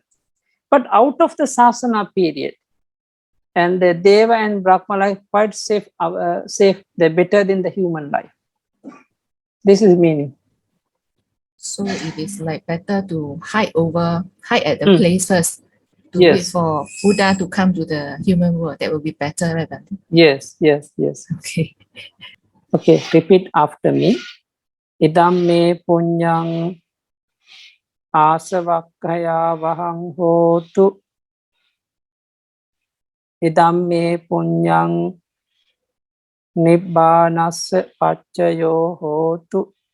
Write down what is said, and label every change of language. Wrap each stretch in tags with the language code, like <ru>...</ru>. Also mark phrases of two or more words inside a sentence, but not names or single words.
<en>But out of the sasana period, and the Deva and Brahma life quite safe, they're better than the human life. This is meaning. So it is like better to hide at the Mm. place first to wait Yes. for Buddha to come to the human world. That will be better, right, Bhante? Yes, yes, yes. Okay. Okay, repeat after me.</en> <pi>Idam me punyang asavakkaya vahang hotu. Idam me punyang nibbanassa paccayo hotu.</pi>